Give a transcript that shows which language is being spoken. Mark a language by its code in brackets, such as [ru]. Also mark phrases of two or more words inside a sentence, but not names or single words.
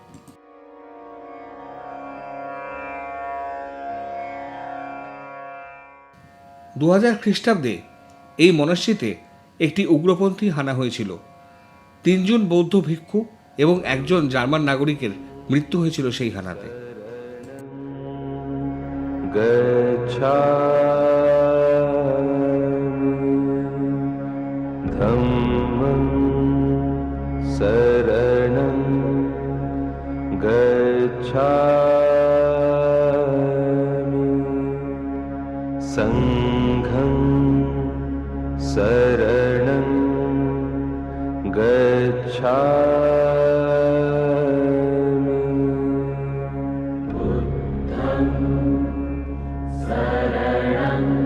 [bn] 2000 খ্রিস্টাব্দে এই মনাস্ট্রিতে একটি উগ্রপন্থী হানা হয়েছিল। 3 জন বৌদ্ধ ভিক্ষু এবং 1 জন জার্মান নাগরিকের মৃত্যু হয়েছিল সেই হানাতে। [pi] धम्मं शरणं गच्छामि संघं शरणं गच्छामि बुद्धं शरणं